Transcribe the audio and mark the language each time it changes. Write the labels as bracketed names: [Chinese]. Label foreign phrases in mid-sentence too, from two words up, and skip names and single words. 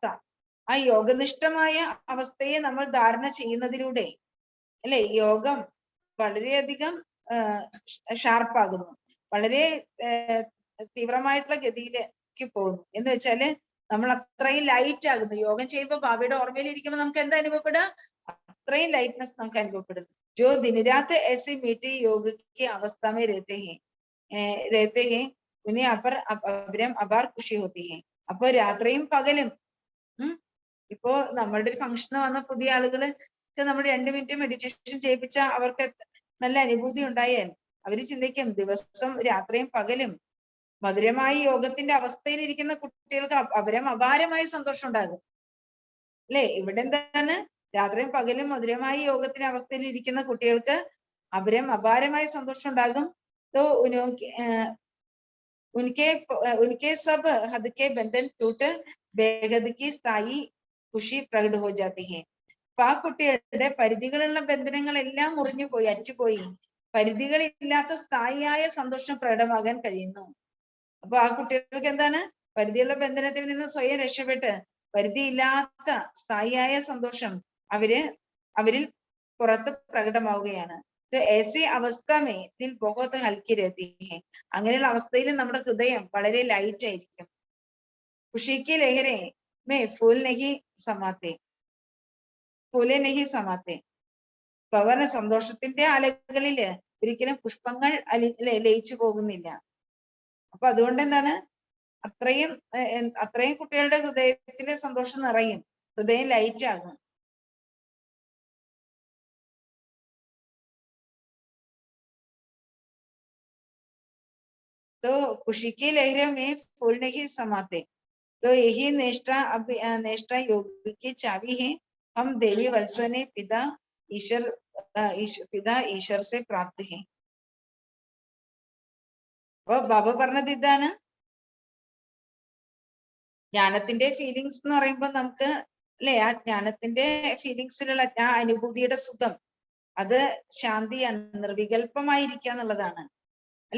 [Malayalam] ആ യോഗനിഷ്ഠമായ അവസ്ഥയെ നമ്മൾ ധാരണ ചെയ്യുന്നതിലൂടെ അല്ലെ, യോഗം വളരെയധികം ഷാർപ്പാകുന്നു, വളരെ തീവ്രമായിട്ടുള്ള ഗതിയിലേക്ക് പോകുന്നു. എന്ന് വെച്ചാല് നമ്മൾ അത്രയും ലൈറ്റ് ആകുന്നു. യോഗം ചെയ്യുമ്പോൾ ബാബയുടെ ഓർമ്മയിൽ ഇരിക്കുമ്പോൾ നമുക്ക് എന്താ അനുഭവപ്പെടുക? അത്രയും ലൈറ്റ്നെസ് നമുക്ക് അനുഭവപ്പെടുന്നു. [Hindi] जो दिन रात ऐसे मीठी योग की अवस्था में रहते हैं उन्हें अपरम अपार खुशी होती है. [Malayalam] അപ്പൊ രാത്രിയും പകലും ഇപ്പോ നമ്മളുടെ ഒരു ഫംഗ്ഷന് വന്ന പുതിയ ആളുകള് നമ്മൾ 2 മിനിറ്റ് മെഡിറ്റേഷൻ ചെയ്യിപ്പിച്ച അവർക്ക് നല്ല അനുഭൂതി ഉണ്ടായാൽ അവര് ചിന്തിക്കും ദിവസം രാത്രിയും പകലും മധുരമായ യോഗത്തിന്റെ അവസ്ഥയിൽ ഇരിക്കുന്ന കുട്ടികൾക്ക് അപാരമായ സന്തോഷം ഉണ്ടാകും അല്ലെ. ഇവിടെ എന്താണ്? രാത്രിയും പകലും മധുരമായ യോഗത്തിന്റെ അവസ്ഥയിൽ ഇരിക്കുന്ന കുട്ടികൾക്ക് അപാരമായ സന്തോഷം ഉണ്ടാകും. [Hindi] उनके सब हद के बंधन टूट बेहद की स्थायी खुशी प्रकट हो जाती है. [Malayalam] അപ്പൊ ആ കുട്ടികളുടെ പരിധികളുള്ള ബന്ധനങ്ങളെല്ലാം മുറിഞ്ഞുപോയി, അറ്റുപോയി പരിധികളില്ലാത്ത സ്ഥായിയായ സന്തോഷം പ്രകടമാകാൻ കഴിയുന്നു. അപ്പൊ ആ കുട്ടികൾക്ക് എന്താണ്? പരിധിയുള്ള ബന്ധനത്തിൽ നിന്ന് സ്വയം രക്ഷപ്പെട്ട് പരിധിയില്ലാത്ത സ്ഥായിയായ സന്തോഷം അവരിൽ പുറത്ത് പ്രകടമാവുകയാണ്. [Hindi] ऐसी अवस्था में दिल बहुत हल्की रहती है. [Malayalam] അങ്ങനെയുള്ള അവസ്ഥയിൽ നമ്മുടെ ഹൃദയം വളരെ ലൈറ്റ് ആയിരിക്കും. [Hindi] खुशी की लहरें में फूल नहीं समाते. [Malayalam] പവന സന്തോഷത്തിന്റെ അലകളില് ഒരിക്കലും പുഷ്പങ്ങൾ ലയിച്ചു പോകുന്നില്ല. അപ്പൊ അതുകൊണ്ട് എന്താണ്? അത്രയും കുട്ടികളുടെ ഹൃദയത്തിലെ സന്തോഷം നിറയും, ഹൃദയം ലൈറ്റ് ആകും. [Hindi] तो खुशी की लहरों में फूल नहीं समाते. तो यही निष्ठा योग की चाबी है. हम देवी वत्सों ने पिता ईश्वर से प्राप्त है. [Malayalam] അപ്പൊ ബാബ പറഞ്ഞത് ഇതാണ്. ജ്ഞാനത്തിന്റെ ഫീലിങ്സ് എന്ന് പറയുമ്പോൾ നമുക്ക് അല്ലെ, ആ ജ്ഞാനത്തിന്റെ ഫീലിങ്സിലുള്ള ആ അനുഭൂതിയുടെ സുഖം അത് ശാന്തിയാണ്, നിർവികൽപമായിരിക്കുക എന്നുള്ളതാണ് അല്ലെ.